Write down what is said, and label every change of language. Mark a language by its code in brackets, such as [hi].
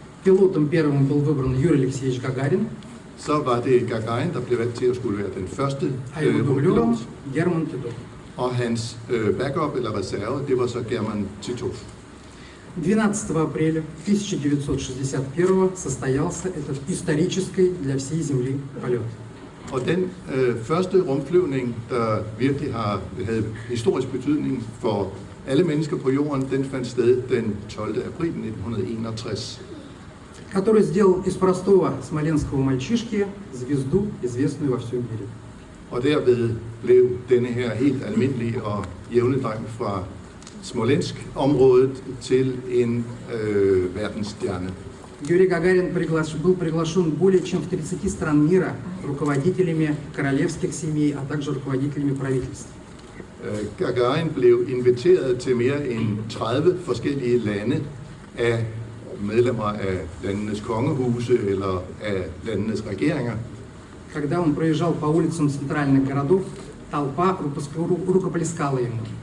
[ru] пилотом первым был выбран Юрий Алексеевич Гагарин, [da] så var det Gagarin, der blev valgt til at skulle være den første [ru] а его дублером [da] rumpilot, [ru] Герман Титов. [da] og hans backup eller reserve, det var så German Titov. [ru] 12 апреля 1961 состоялся этот исторический для всей Земли полет. [da] Og den første rumflyvning, der virkelig havde historisk betydning for alle mennesker på jorden, den fandt sted den 12. april 1961. [ru] Который сделал из простого смоленского мальчишки звезду, известную во всем мире. [da] Og derved blev denne her helt almindelige og jævne dreng fra Smolensk-området til en verdensstjerne. [ru] Юрий Гагарин был приглашен более чем в 30 стран мира руководителями королевских семей, а также руководителями правительств. [da] Gagarin blev inviteret til mere end 30 forskellige lande af medlemmer af landenes kongehuse eller af landenes regeringer. [ru] Когда он проезжал по улицам центральных городов, толпа рукоплескала ему.